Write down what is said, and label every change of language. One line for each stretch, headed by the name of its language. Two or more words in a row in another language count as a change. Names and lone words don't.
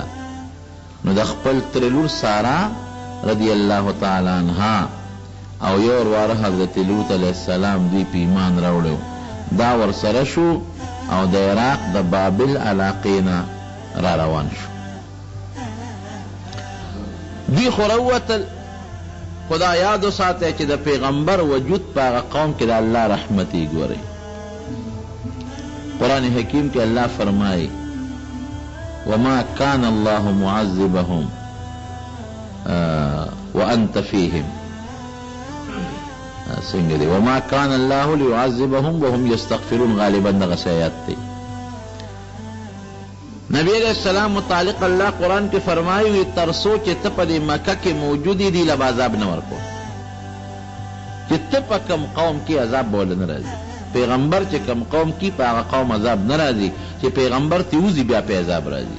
Pashto: نو د خپل ترې لور سارا
Arabic: رضی الله تعالی عنها
Pashto: او یو ورواره حضرت لوط
Arabic: علیه السلام
Pashto: دوی په ایمان راوړی، دا ورسره شو او د عراق د بابل علاقې نه را روان شو. دوی خو راووتل، خو دا یاد وساتئ چې د پیغمبر وجود په هغه قوم کې د الله رحمت یې ګورئ. قرآن حکیم کې الله فرمایي
Arabic: وما كان الله معذبهم وانت فيهم.
Pashto: څنګه دی
Arabic: وما كان الله ليعذبهم وهم يستغفرون،
Pashto: غالبا دغه آیات دی. نبی
Arabic: علیہ السلام
Pashto: متعلق الله قرآن کې فرمایي ترسو چې ته په دې مکه کې موجودې دي له عذاب نه ورکو، چې ته په کم قوم کې عذاب به له نه راځي. پیغمبر چې کم قوم کې په هغه قوم عذاب نه راځي، چې پیغمبر ته وځي بیا په عذاب راځي.